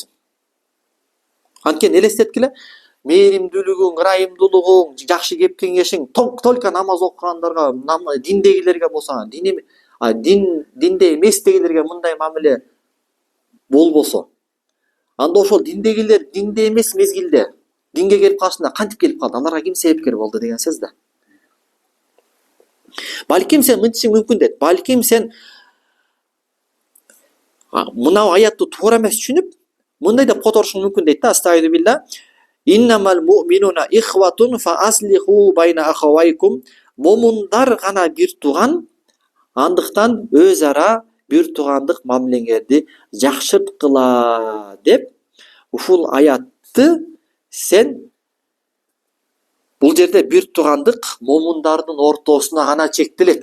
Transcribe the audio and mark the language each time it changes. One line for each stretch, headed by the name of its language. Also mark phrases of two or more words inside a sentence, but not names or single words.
Kyrgyz: Анткени элестеткиле, мээримдүүлүгүң, ырайымдуулугуң, жакшы кеп кеңешиң только намаз окугандарга, диндегилерге болсо, динде эместегилерге мындай мамиле болбосо, анда ошол диндегилер динде эмес мезгилде динге келип калышында кантип келип калды? Аларга ким себепкер болду деген сөз да. Балким сен мынтишиң мүмкүн дейт. Балким сен мына аятты туура эмес түшүнүп, мындай деп которушуң мүмкүн дейт да.
Arabic: أستغفر الله. إنما المؤمنون إخوة فأصلحوا بين أخويكم.
Kyrgyz: Момундар гана бир тууган, андыктан өз ара бир туугандык мамилеңерди жакшырткыла деп ушул аятты сен бул жерде бир туугандык момундардын ортосуна гана чектелет.